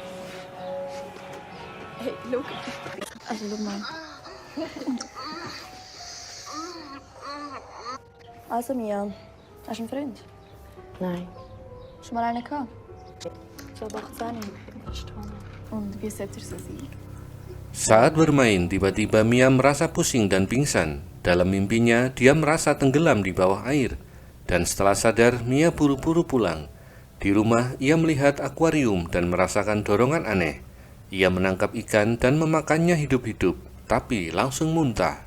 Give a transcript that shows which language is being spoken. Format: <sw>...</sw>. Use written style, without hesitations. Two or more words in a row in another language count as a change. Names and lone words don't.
<de>Hey, schau. Also, schau mal. Also, Mia, hast du einen Freund? Nein. Schon mal einen gehabt? So ab 18. Verstanden. Und wie sollte er so sein?</de> <id>Saat bermain, tiba-tiba Mia merasa pusing dan pingsan. Dalam mimpinya, dia merasa tenggelam di bawah air. Dan setelah sadar, Mia buru-buru pulang. Di rumah, ia melihat akuarium dan merasakan dorongan aneh. Ia menangkap ikan dan memakannya hidup-hidup, tapi langsung muntah.</id>